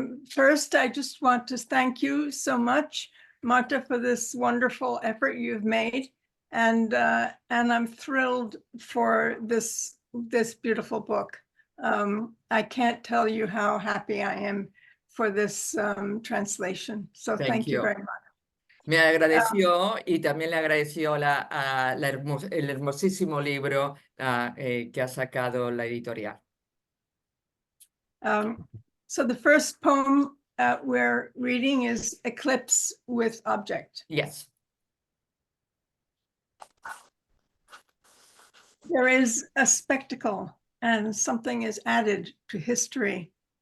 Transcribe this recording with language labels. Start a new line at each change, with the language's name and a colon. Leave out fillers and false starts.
English: First, I just want to thank you so much, Marta, for this wonderful effort you've made. And I'm thrilled for this beautiful book. I can't tell you how happy I am for this translation. So thank you very much.
Spanish: Me agradeció y también le agradeció el hermosísimo libro que ha sacado la editorial.
English: So the first poem we're reading is Eclipse with Object. Yes. There is a spectacle and something is added to history.